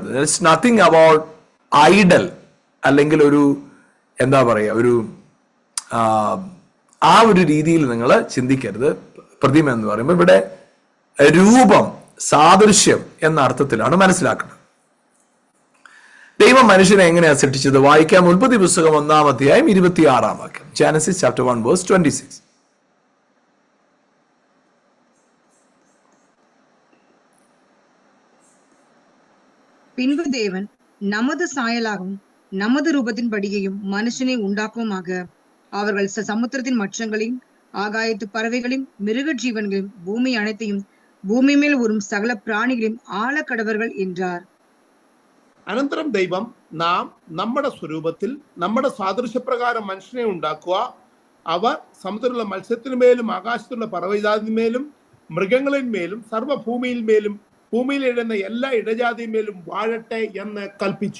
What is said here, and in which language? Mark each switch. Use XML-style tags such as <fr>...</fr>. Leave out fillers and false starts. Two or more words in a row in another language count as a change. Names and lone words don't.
<en>it's nothing about idol,</en> <ml>അല്ലെങ്കിൽ ഒരു എന്താ പറയുക, ഒരു ആ ഒരു രീതിയിൽ നിങ്ങൾ ചിന്തിക്കരുത്. പ്രതിമ എന്ന് പറയുമ്പോൾ ഇവിടെ രൂപം, സാദൃശ്യം എന്ന അർത്ഥത്തിലാണ് മനസ്സിലാക്കുന്നത്. ദൈവം മനുഷ്യനെ എങ്ങനെയാ സൃഷ്ടിച്ചത്? വായിക്കാം. ഉൽപ്പത്തി പുസ്തകം 1-ാം അധ്യായം 26-ാം വാക്യം.</ml> <en>Genesis chapter 1 verse 26.</en> <ta>பின்பு தேவன் நமது சாயலாகவும் நமது ரூபத்தின்படியையும் மனுஷனை உண்டாக்குவோமாக. அவர்கள் சமுத்திரத்தின் மச்சங்களையும் ஆகாயத்து பறவைகளையும் மிருக ஜீவன்களையும் பூமி அனைத்தையும்</ta> <ml>ഭൂമി മേൽ വരും സകല പ്രാണികളും</ml> <ta>ആളക്കടവர்கள் என்றார்.</ta> <ml>അനന്തരം ദൈവം നാം നമ്മുടെ സ്വരൂപത്തിൽ നമ്മുടെ സാദൃശ്യപ്രകാരം മനുഷ്യനെ ഉണ്ടാക്കുക, അവർ സമുദ്രത്തിലുള്ള മത്സ്യത്തിന്മേലും ആകാശത്തുള്ള പറവജാതിന്മേലും മൃഗങ്ങളിന്മേലും സർവ്വഭൂമിയിന്മേലും ഭൂമിയിൽ ഇടുന്ന എല്ലാ ഇടജാതിന്മേലും വാഴട്ടെ എന്ന് കൽപ്പിച്ചു.</ml>